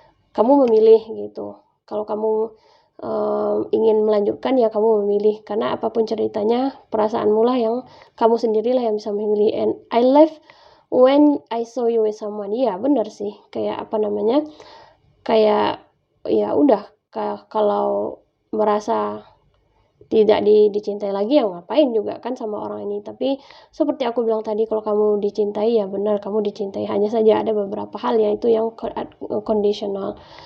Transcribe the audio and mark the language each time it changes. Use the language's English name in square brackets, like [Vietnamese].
[Indonesian] Kamu memilih gitu. Kalau kamu ingin melanjutkan ya kamu memilih karena apapun ceritanya perasaanmu lah yang kamu sendirilah yang bisa memilih. [English] And I left when I saw you with someone. [Indonesian] Iya benar sih, kayak kayak ya udah, kalau merasa tidak dicintai lagi ya ngapain juga kan sama orang ini. Tapi seperti aku bilang tadi, kalau kamu dicintai ya benar kamu dicintai, hanya saja ada beberapa hal yaitu yang conditional.